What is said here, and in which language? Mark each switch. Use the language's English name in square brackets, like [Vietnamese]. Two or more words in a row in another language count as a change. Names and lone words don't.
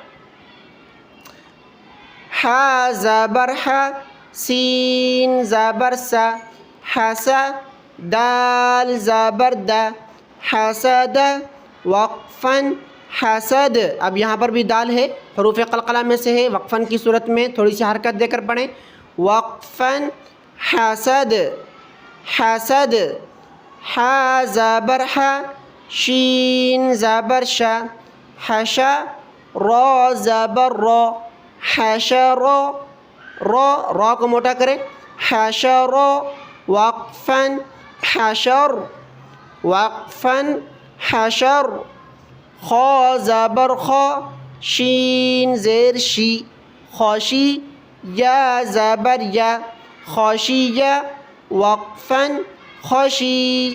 [Urdu] ح زبر ح سین زبر سا حسا دال زبر دا حسد وقفاً حسد. اب یہاں پر بھی دال ہے، حروف قلقلہ میں سے ہے، وقفاً کی صورت میں تھوڑی سی حرکت دے کر پڑھیں وقفاً حسد حسد. ح زبر ح شین زبر شا حشا را زبر را حشر را کو موٹا کریں حشر وقفاً حشر وقفاً حشر. خا زبر خا شین زیر شی خوشی یا زبر یا خوشیہ وقفاً خوشی.